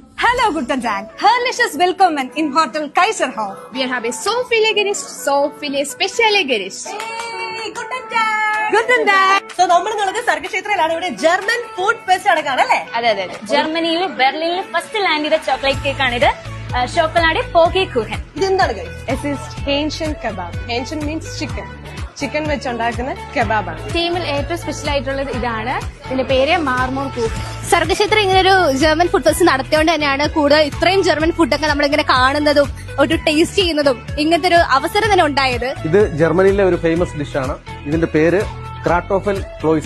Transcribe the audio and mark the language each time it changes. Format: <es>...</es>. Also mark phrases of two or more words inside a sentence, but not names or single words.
<de>Hallo, guten Tag. Herzliches Willkommen im Hotel Kaiserhof. Wir haben so viele Gerichte, so viele spezielle Gerichte. Guten Tag.</de> <ml>സോ നമ്മൾ നിന്നത് സർഗക്ഷേത്രയിലാണ്. ഇവിടെ</ml> <en>German food fest</en> <ml>നടക്കാണ് അല്ലേ? അതെ അതെ അതെ. ജർമ്മനിയിൽ ബെർലിനിൽ</ml> <en>first land</en> <ml>ചെയ്ത</ml> <en>chocolate cake</en> <ml>ആണിത്. ഷോക്കോലാഡ് പോക്കി കുഹൻ. ഇതെന്താണ് guys?</ml> <en>It is Hähnchen kebab. Hähnchen means chicken.</en> <ml>ചിക്കൻ വെച്ചുണ്ടാക്കുന്ന കബാബാണ്. ടീമിൽ ഏറ്റവും സ്പെഷ്യൽ ആയിട്ടുള്ളത് ഇതാണ്. ഇതിന്റെ പേര് മാർമോർ കൂക്ക്. സർഗക്ഷേത്രം ഇങ്ങനെ ഒരു ജർമ്മൻ ഫുഡ് ഫെസ്റ്റ് നടത്തിയോണ്ട് തന്നെയാണ് കൂടുതൽ ഇത്രയും ജർമ്മൻ ഫുഡൊക്കെ നമ്മളിങ്ങനെ കാണുന്നതും ഒരു ടേസ്റ്റ് ചെയ്യുന്നതും ഇങ്ങനത്തെ ഒരു അവസരം തന്നെ ഉണ്ടായത്. ഇത് ജർമ്മനിയിലെ ഒരു ഫേമസ് ഡിഷാണ്. ഇതിന്റെ പേര് ക്രാട്ടോഫൽ ക്ലോയ്സ്.</ml>